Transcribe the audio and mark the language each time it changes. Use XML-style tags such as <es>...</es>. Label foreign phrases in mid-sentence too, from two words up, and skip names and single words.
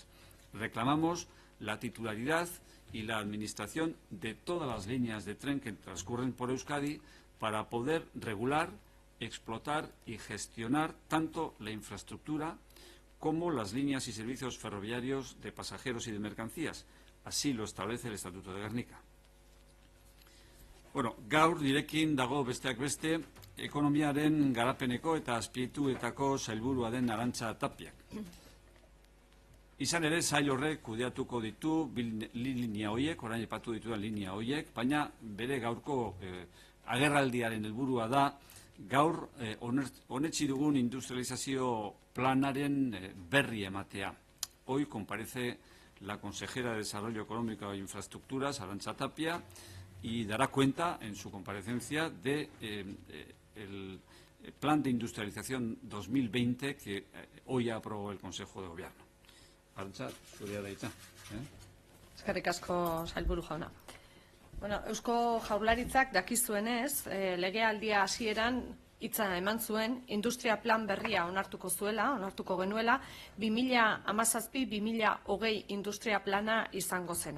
<es>Reclamamos la titularidad y la administración de todas las líneas de tren que transcurren por Euskadi para poder regular, explotar y gestionar tanto la infraestructura como las líneas y servicios ferroviarios de pasajeros y de mercancías. Así lo establece el Estatuto de Gernika.</es> <eu>Bueno, gaur direkin dago besteak beste, ekonomiaren garapeneko eta azpiegituretako sailburua den Arantxa Tapiak. Izan ere, sail horrek kudeatuko ditu linea horiek, orain aipatu ditudan linea horiek, baina bere gaurko agerraldiaren helburua da gaur onetsi dugun industrializazio planaren berri ematea.</eu> <es>Hoy comparece la consejera de Desarrollo Económico e Infraestructuras, Arantxa Tapia, y dará cuenta en su comparecencia de el Plan de Industrialización 2020 que hoy aprobó el Consejo de Gobierno.</es> <eu>Arantxa, zurea da hitza. Eskerrik asko, sailburu jauna. Bueno, Eusko Jaurlaritzak dakizuenez, legealdia hasieran hitza eman zuen industria plan berria onartuko genuela, 2017-2020 industria plana izango zena.</eu>